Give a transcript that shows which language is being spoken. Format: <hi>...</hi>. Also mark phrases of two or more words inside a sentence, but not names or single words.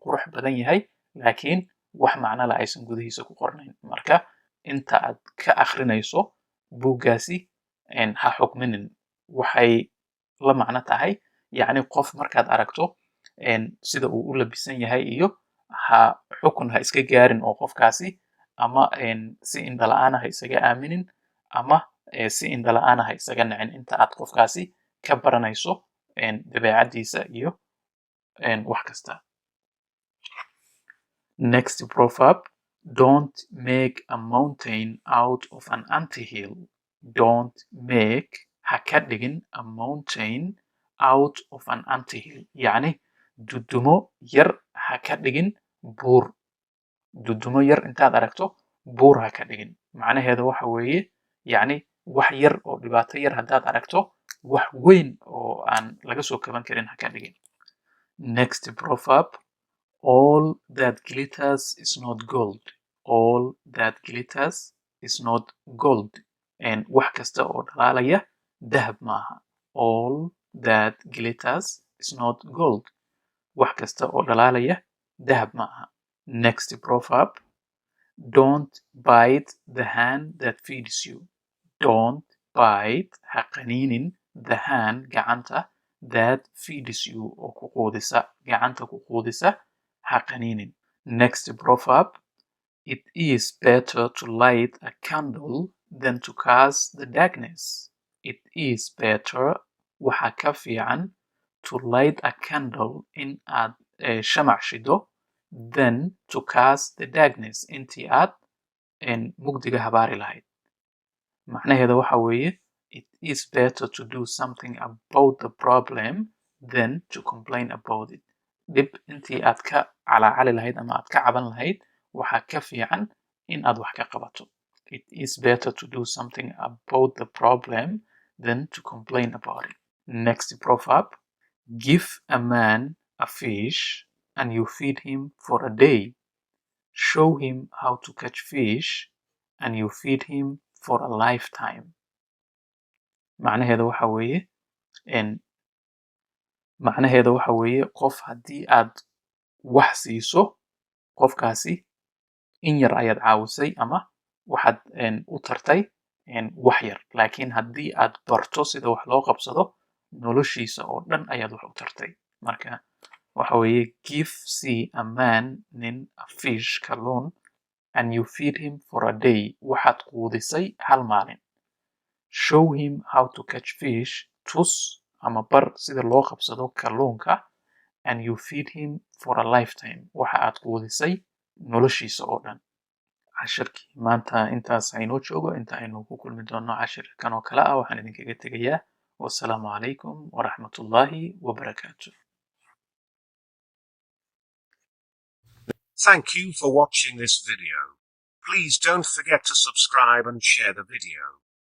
<so>qurux badan yahay laakiin wax macno la aysan gudihiisa ku qornayn marka inta aad ka akhrinayso buuggaasi ha xukminin waxay la macno tahay yacni qof markaad aragto sida uu u labisan yahay iyo xukun ha iska gaarin oo qofkaasi ama si indhala-aan ha isaga aaminin ama si indhala-aan ha isaga nacin inta aad qofkaasi ka baranayso dabeecaddiisa iyo wax kasta</so> <en>next proverb don't make a mountain out of an anthill don't make</en> <so>ha ka dhigin</so> <en>a mountain out of an anthill</en> <so>yacni dudumo yar ha ka dhigin buur dudumo yar intaad aragto buur ha ka dhigin macnaheeda waxa weeye yacni wax yar oo dhibaato yar haddaad aragto wax weyn oo aan laga soo kaban karin ha ka dhigin</so> <en>next proverb all that glitters is not gold all that glitters is not gold</en> <so>wax kasta oo dhalaalaya dahab maaha</so> <en>all that glitters is not gold</en> <so>wax kasta oo dhalaalaya dahab maaha</so> <en>next proverb don't bite the hand that feeds you don't bite</en> <so>ha qaniinin</so> <en>the hand gacanta that feeds you</en> <so>oo ku quudisa gacanta ku quudisa ha qaniinin</so> <en>next proverb it is better to light a candle than to cast the darkness it is better</en> <so>waxa ka fiican</so> <en>to light a candle</en> <so>in aad shamac shido</so> <en>then to cast the darkness intii</en> <so>aad mugdiga habaari lahayd macnaheeda waxa weeye</so> <en>it is better to do something about the problem than to complain about it</en> <so>dhib intii aad ka calaacali lahayd ama aad ka caban lahayd waxaa ka fiican in aad wax ka qabato</so> <en>it is better to do something about the problem than to complain about it next proverb give a man a fish and you feed him for a day show him how to catch fish and you feed him for a lifetime.</en> <so>macnaheeda waxa weeye macnaheeda waxa weeye qof haddii aad wax siiso qofkaasi in yar ayaad caawisay ama waxaad u tartay wax yar laakiin haddii aad barto sida wax loo qabsado noloshiisa oo dhan ayaad wax u tartay marka waxa weeye</so> <en>give see a man</en> <so>nin a fish kalluun</so> <en>and you feed him for a day</en> <so>waxaad quudisay hal maalin</so> <en>show him how to catch fish</en> <so>tus ama bar sida loo qabsado kalluunka</so> <en>and you feed him for a lifetime</en> <so>waxa aad quudisay noloshiisa oo dhan cashirkii maanta intaas aynoo joogo inta aynu ku kulmi doono cashirkan oo kale ah waxaan idinkaga tegayaa</so> <ar>والسلام عليكم ورحمة الله وبركاته.</ar> <en>Thank you for watching this video. Please don't forget to subscribe and share the video.</en>